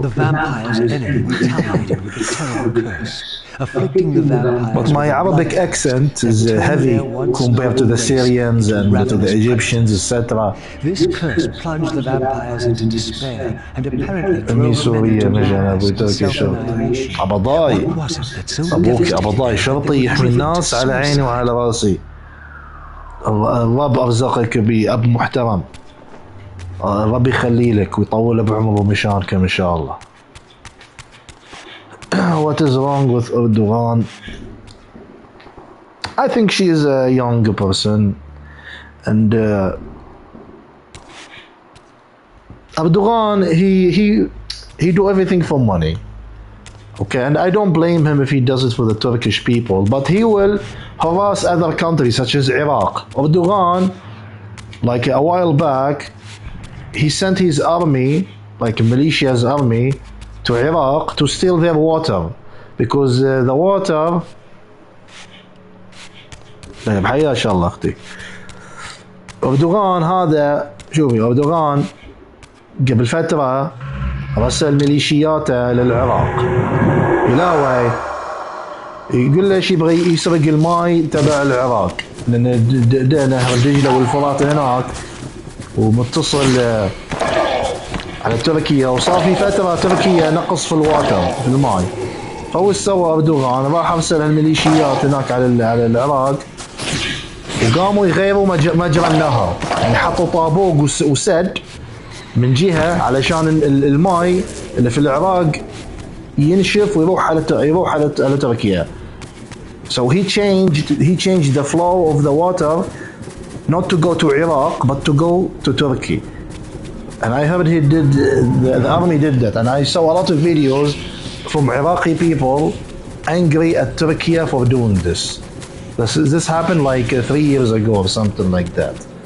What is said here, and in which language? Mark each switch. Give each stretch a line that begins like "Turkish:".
English: The vampire's enemy retaliated with a terrible curse, afflicting the vampire. But my Arabic accent is heavy compared to the Syrians and to the Egyptians, etc. This curse plunged the vampires into despair and apparently drove them into self-annihilation.
Arabic: أبضاي
English: What was it that so
Arabic: أبوك أبضاي شرطي يحمي الناس على عيني وعلى راسي. الرب أرزقك بأب محترم. ربي يخلي لك ويطول بعمره مشانكم إن شاء الله.
English: What is wrong with Erdogan? I think she is a young person, and Erdogan he do everything for money. Okay, and I don't blame him if he does it for the Turkish people, but he will harass other countries such as Iraq. Erdogan, like a while back, he sent his army, like a militia's army, to Iraq to steal their water because the water.
Arabic: طيب حياك الله اختي. أردوغان هذا شوفي أردوغان قبل فترة رسل ميليشياته للعراق. يلاوي يقول له يبغى يسرق الماي تبع العراق لأن نهر دجلة والفرات هناك ومتصل على تركيا، وصار في فترة تركيا نقص في الواتر في الماي. فهو ايش سوى أردوغان؟ راح ارسل الميليشيات هناك على العراق وقاموا يغيروا مجرى النهر، يعني حطوا طابوق وسد من جهة علشان الماي اللي في العراق ينشف ويروح على تركيا.
English: So he changed the flow of the water not to go to Iraq but to go to Turkey. And I heard the army did that, and I saw a lot of videos from Iraqi people angry at Turkey for doing this. This happened like 3 years ago or something like that.